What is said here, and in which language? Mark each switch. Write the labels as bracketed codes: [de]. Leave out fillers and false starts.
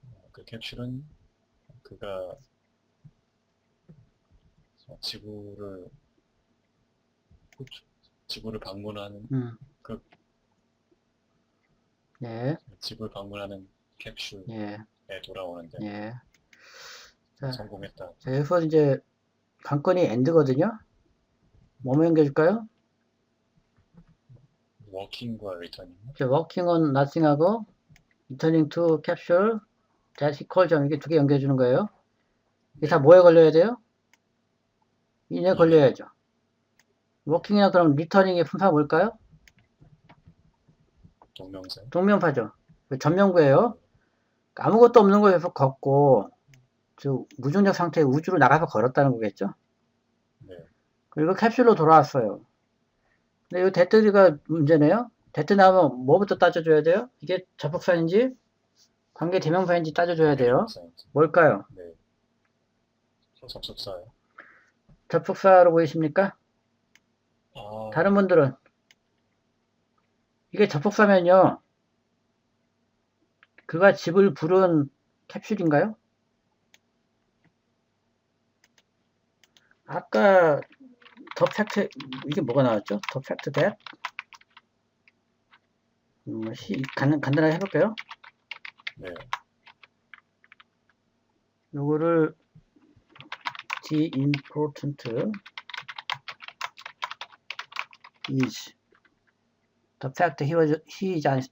[ko] 그 캡슐은 그가 지구를 방문하는 예, 지구를 방문하는 캡슐에 예, 돌아오는데 예. 자, 성공했다. 자, 여기서 이제 관건이 엔드거든요. 뭐뭐 연결해줄까요? 워킹과 리터닝. [en] working on nothing하고 returning to capsule that he called [ko] 점 이게 두 개 연결해 주는 거예요. 이게 다 뭐에 걸려야 돼요? 인에 걸려야죠. 워킹이나 그럼 리터닝의 품사가 뭘까요? 동명사. 동명사죠. 전명구예요. 아무것도 없는 곳에서 걷고 저 무중력 상태의 우주로 나가서 걸었다는 거겠죠. 네. 그리고 캡슐로 돌아왔어요. 근데 이 데트가 문제네요. 데트 나오면 뭐부터 따져줘야 돼요? 이게 접속사인지 관계 대명사인지 따져줘야 돼요. 대명사인지. 뭘까요? 네. 접속사요. 접속사로 보이십니까? 아, 다른 분들은 이게 접속사면요. 그가 집을 부른 캡슐인가요? 아까 더 팩트 이게 뭐가 나왔죠? 더 팩트 that 간단하게 해볼까요? 네. 요거를 [en] the important is the fact he is honest.